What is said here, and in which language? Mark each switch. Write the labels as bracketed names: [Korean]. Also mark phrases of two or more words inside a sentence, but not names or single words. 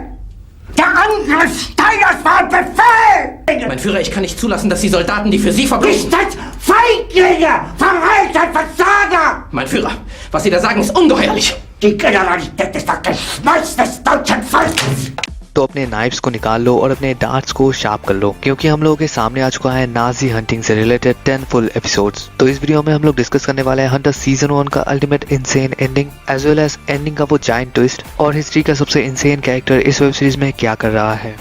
[German] Der Angriff Steiners war ein Befehl! Mein Führer, ich kann nicht zulassen, dass die Soldaten, die für Sie verbringen... Nicht als Feiglinge! Verreiter, Versager! Mein Führer, was Sie da sagen, ist ungeheuerlich! Die Generalität ist das Geschmeiß des deutschen Volkes! [Hindi] तो अपने नाइफ्स को निकाल लो और अपने डार्ट्स को शार्प कर लो, क्योंकि हम लोगों के सामने आ चुका है [English] Nazi hunting [Hindi] से रिलेटेड 10 [English] full episodes. [Hindi] तो इस वीडियो में हम लोग डिस्कस करने वाले हैं हंटर सीजन 1 का [English] ultimate insane ending as well as ending [Hindi] का वो [English] giant twist [Hindi] और हिस्ट्री का सबसे [English] insane character [Hindi] इस [English] web series [Hindi] में क्या कर रहा है।